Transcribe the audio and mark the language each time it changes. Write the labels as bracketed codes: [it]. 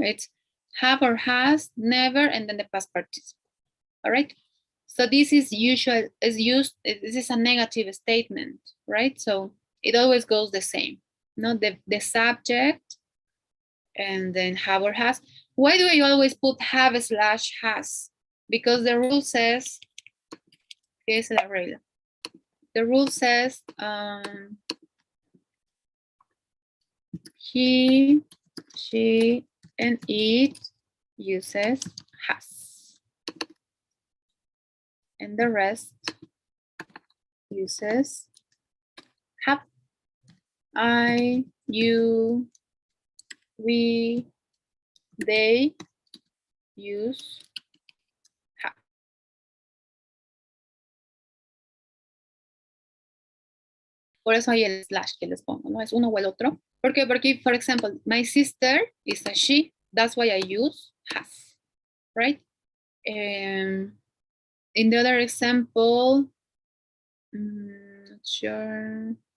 [en] It's have or has, never, and then the past participle. All right. So this is usual, is used, this is a negative statement, right? So it always goes the same. No, the subject and then have or has. Why do I always put have / has? Because the rule says, [es] ¿qué es la regla? [en] The rule says he, she, and it uses has. And the rest uses have. I, you, we, they use have. [es] Por eso hay el slash que les pongo, ¿no? Es uno o el otro. ¿Por qué? Porque, [en] for example, my sister is a she. That's why I use has, right? In the other example, not sure.